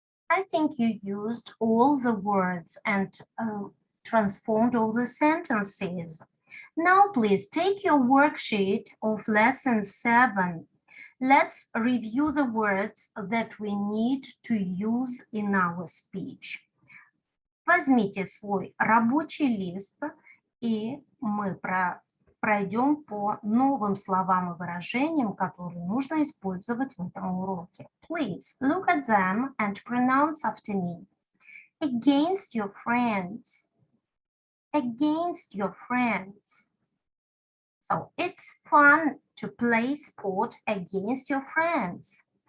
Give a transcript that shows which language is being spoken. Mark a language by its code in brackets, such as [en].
[en] I think you used all the words and transformed all the sentences. Now please take your worksheet of lesson 7. Let's review the words that we need to use in our speech. [ru] Возьмите свой рабочий лист, и мы пройдем по новым словам и выражениям, которые нужно использовать в этом уроке. [en] Please look at them and pronounce after me. Against your friends. Against your friends. So it's fun to play sport against your friends.